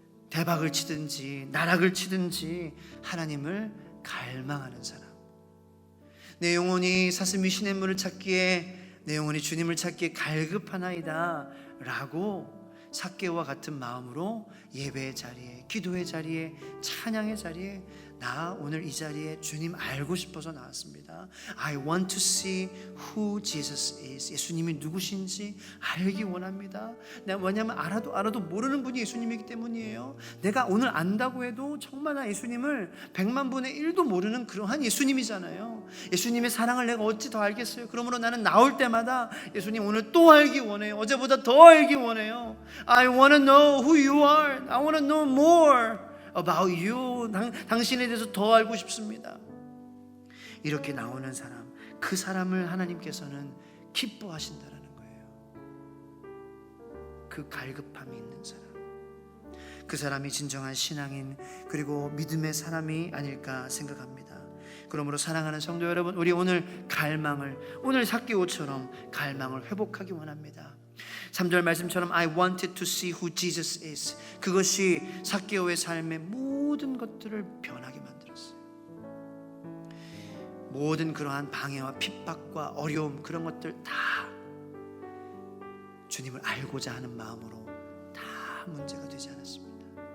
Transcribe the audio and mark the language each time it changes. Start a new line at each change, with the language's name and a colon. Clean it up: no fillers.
Korean: 대박을 치든지 나락을 치든지 하나님을 갈망하는 사람, 내 영혼이 사슴이 시냇물을 찾기에 내 영혼이 주님을 찾기에 갈급하나이다 라고 삭개오와 같은 마음으로 예배의 자리에, 기도의 자리에, 찬양의 자리에 나 오늘 이 자리에 주님 알고 싶어서 나왔습니다.
English: I want to see who Jesus is.
Korean: 예수님이 누구신지 알기 원합니다. 내가 뭐냐면 알아도 모르는 분이 예수님이기 때문이에요. 내가 오늘 안다고 해도 정말 나 예수님을 100만 분의 1도 모르는 그러한 예수님이잖아요. 예수님의 사랑을 내가 어찌 더 알겠어요. 그러므로 나는 나올 때마다 예수님 오늘 또 알기 원해요. 어제보다 더 알기 원해요.
English: I want to know who you are. I want to know more about you.
Korean: 당신에 대해서 더 알고 싶습니다. 이렇게 나오는 사람, 그 사람을 하나님께서는 기뻐하신다라는 거예요. 그 갈급함이 있는 사람, 그 사람이 진정한 신앙인 그리고 믿음의 사람이 아닐까 생각합니다. 그러므로 사랑하는 성도 여러분, 우리 오늘 갈망을, 오늘 삭개오처럼 갈망을 회복하기 원합니다. 3절 말씀처럼
English: I wanted to see who Jesus is.
Korean: 그것이 삭개오의 삶의 모든 것들을 변하게 만들었어요. 모든 그러한 방해와 핍박과 어려움, 그런 것들 다 주님을 알고자 하는 마음으로 다 문제가 되지 않았습니다.